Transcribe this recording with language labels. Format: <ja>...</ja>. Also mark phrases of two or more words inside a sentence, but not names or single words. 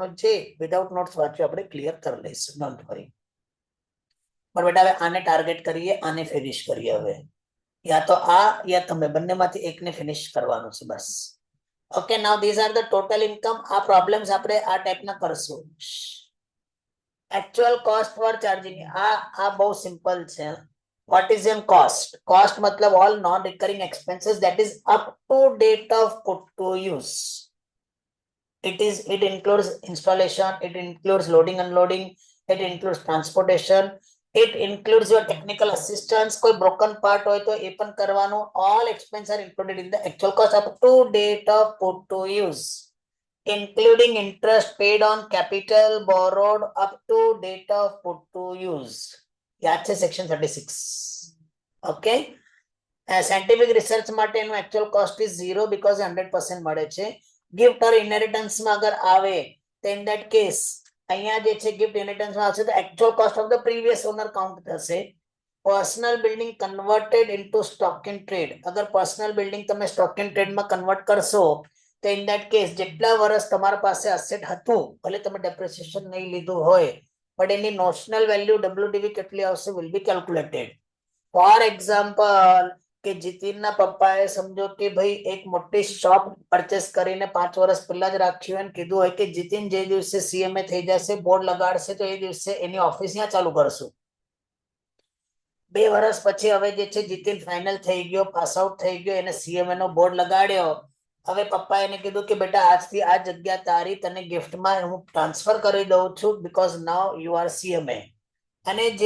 <gu>જે</gu> <en>without notes</en> <gu>વાંચ્યું આપણે ક્લિયર કરી લઈશું</gu> <en>don't worry</en> <gu>પણ બેટા હવે આને ટાર્ગેટ કરીએ આને ફિનિશ કરીએ હવે યા તો આ યા તમે બંનેમાંથી એકને ફિનિશ કરવાનું છે બસ</gu> <en>okay now these are the total income</en> <gu>આ પ્રોબ્લેમ્સ આપણે આ ટાઈપના કરશું</gu> <en>actual cost for charging</en> <gu>આ બહુ સિમ્પલ છે</gu> <en>what is in cost</en> <gu>મતલબ</gu> <en>all non recurring expenses that is up to date of put to use it includes installation, it includes loading unloading, it includes transportation, it includes your technical assistance</en> <gu>કોઈ broken part હોય તો એ પણ કરવાનું</gu> <en>all expenses are included in the actual cost up to date of put to use including interest paid on capital borrowed up to date of put to use.</en> <gu>યાદ છે સેક્શન 36 ઓકે</gu> <en>scientific research</en> <gu>માટેનું</gu> <en>actual cost is 0 because</en> <gu>100% મળે છે</gu> <en>gift or inheritance</en> <gu>માં અગર આવે તો</gu> <en>in that case</en> <gu>અહીંયા જે છે gift</gu> <en>inheritance</en> <gu>માં આવશે તો</gu> <en>actual cost of the previous owner count થશે personal building converted into stock in trade અગર personal building તમે stock in trade</en> <gu>માં convert કરશો તો in that case જેટલા વર્ષ તમારા પાસે અસેટ હતું ભલે તમે ડેપ્રિસિએશન નહીં લીધું હોય but એની</gu> <en>notional value</en> <gu>WDV કેટલી આવશે</gu> <en>will be calculated for example</en> <gu>કે જીતીનના પપ્પાએ સમજો કે ભાઈ એક મોટી શોપ પરચેસ કરીને 5 વર્ષ પહેલા જ રાખ્યું અને કીધું હોય કે જીતીન જે દિવસે સીએમએ થઈ જશે બોર્ડ લગાડશે તો એ દિવસે એની ઓફિસ ત્યાં ચાલુ કરશું 2 વર્ષ પછી હવે જે છે જીતીન ફાઇનલ થઈ ગયો</gu> <en>pass out</en> <gu>થઈ ગયો એને સીએમએ નો બોર્ડ લગાડ્યો હવે પપ્પા એને કીધું કે બેટા આજથી આ જગ્યા તારી તને ગિફ્ટમાં હું ટ્રાન્સફર કરી દઉં છું</gu> <en>because now you are CMA</en> <gu>અને જે</gu>